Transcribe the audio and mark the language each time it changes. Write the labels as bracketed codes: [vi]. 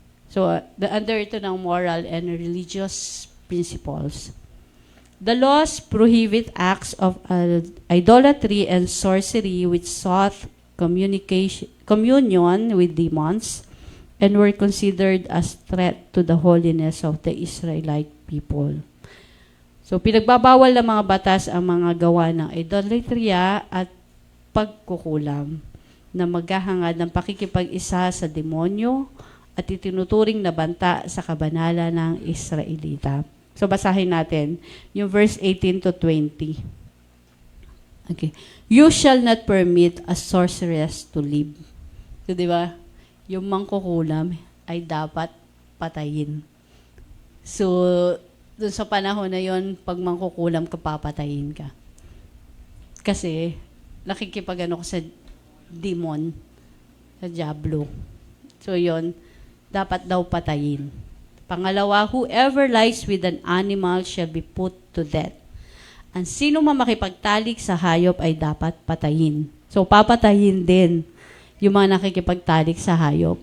[en] So, under [tl] ito ng [en] moral and religious principles. The laws prohibit acts of idolatry and sorcery which sought communion with demons and were considered as threat to the holiness of the Israelite people. [tl] So, pinagbabawal ng mga batas ang mga gawa ng idolatria at pagkukulam na maghahangad ng pakikipag-isa sa demonyo at itinuturing na banta sa kabanalan ng Israelita. So, basahin natin yung verse 18 to 20. Okay. [en] You shall not permit a sorceress to live. [tl] So, di ba? Yung mangkukulam ay dapat patayin. So, dun sa panahon na yon, pag mangkukulam ka, papatayin ka. Kasi, nakikipag-ano ko sa demon, sa diablo. So, yon, dapat daw patayin. Pangalawa, [en] whoever lies with an animal shall be put to death. [tl] Ang sino man makipagtalik sa hayop ay dapat patayin. So, papatayin din yung mga nakikipagtalik sa hayop.